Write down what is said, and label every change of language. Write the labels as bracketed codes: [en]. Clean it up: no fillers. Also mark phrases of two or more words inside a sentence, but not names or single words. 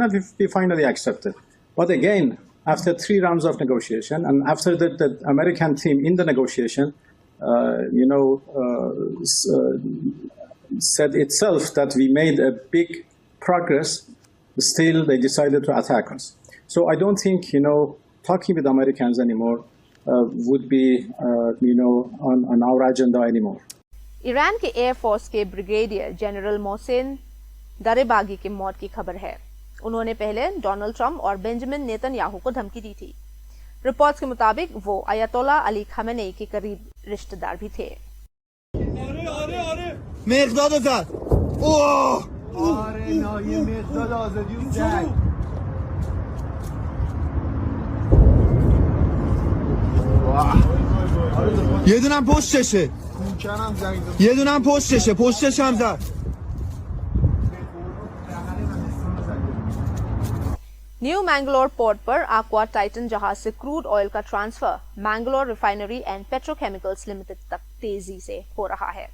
[en] And we finally accepted. But again, after 3 rounds of negotiation, and after the American team in the negotiation, said itself that we made a big progress, still they decided to attack us. So I don't think, talking with Americans anymore would be, on our agenda anymore. [hi] ईरान के एयरफोर्स के ब्रिगेडियर जनरल मोहसिन दरेबागी की मौत की खबर है। उन्होंने पहले डोनाल्ड ट्रंप और बेंजामिन नेतन्याहू को धमकी दी थी। रिपोर्ट्स के मुताबिक वो अयतोल्ला अली खamenei के करीब रिश्तेदार भी थे। [fa] یه دونم پشتشه یه دونم پشتش هم زد [hi] न्यू मैंगलोर पोर्ट पर aqua टाइटन जहाज से [en] crude oil [hi] का ट्रांसफर मैंगलोर रिफाइनरी एंड पेट्रोकेमिकल्स लिमिटेड तक तेजी से हो रहा है।